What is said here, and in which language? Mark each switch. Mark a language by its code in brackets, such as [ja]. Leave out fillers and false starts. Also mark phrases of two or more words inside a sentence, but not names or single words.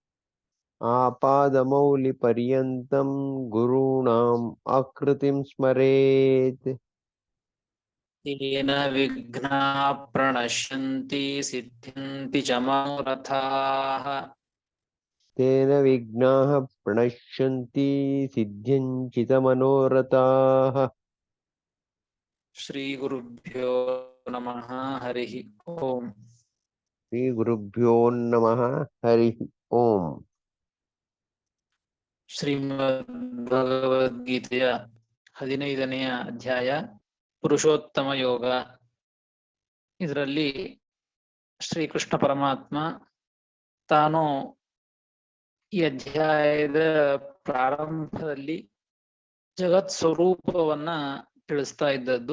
[sa] आपादमौलिपर्यन्तं गुरुणां आकृतिं स्मरेत्. तेन विघ्नाः प्रणश्यन्ति सिद्ध्यन्ति च मनोरथाः. तेन विघ्नाः प्रणश्यन्ति सिद्ध्यन्ति च मनोरथाः. श्री गुरुभ्यो नमः हरि ॐ. श्री गुरुभ्यो नमः हरि ॐ. [kn] ಶ್ರೀಮದ್ಭಗವದ್ಗೀತೆಯ 15ನೆಯ ಅಧ್ಯಾಯ ಪುರುಷೋತ್ತಮ ಯೋಗ. ಇದರಲ್ಲಿ ಶ್ರೀಕೃಷ್ಣ ಪರಮಾತ್ಮ ತಾನು ಈ ಅಧ್ಯಾಯದ ಪ್ರಾರಂಭದಲ್ಲಿ ಜಗತ್ ಸ್ವರೂಪವನ್ನ ತಿಳಿಸ್ತಾ ಇದ್ದದ್ದು.